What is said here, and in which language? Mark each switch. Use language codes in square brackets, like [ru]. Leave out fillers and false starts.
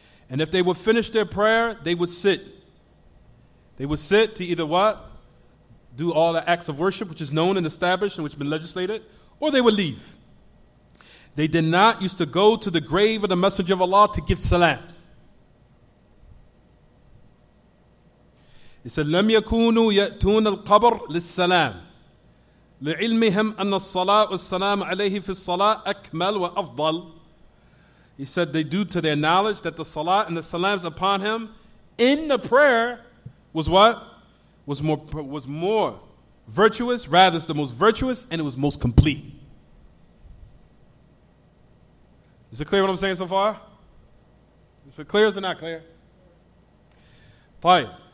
[en] And if they would finish their prayer, they would sit. They would sit to either what? Do all the acts of worship which is known and established and which has been legislated, or they would leave. They did not used to go to the grave of the Messenger of Allah to give salams. He said, [ar] لم يكونوا يأتون القبر للسلام لعلمهم أن الصلاة والسلام عليه في الصلاة أكمل وأفضل. [en] He said they due to their knowledge that the salat and the salams upon him in the prayer was what? Was more virtuous, rather it's the most virtuous, and it was most complete. Is it clear what I'm saying so far? Is it clear or is it not clear? Fine.